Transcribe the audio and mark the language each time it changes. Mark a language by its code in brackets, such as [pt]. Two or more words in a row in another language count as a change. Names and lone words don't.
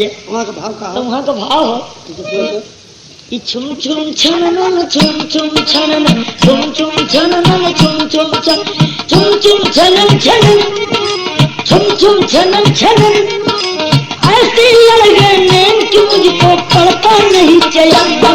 [hi] वहाँ का भाव का तो वहाँ का भाव हो कि छुम छुम छनन छुम छुम छनन छुम छुम छनन छुम छुम छन छुम छुम छनन छनन छुम छुम छनन छनन, ऐसी लगे नैन कि मुझको पड़ता नहीं चला।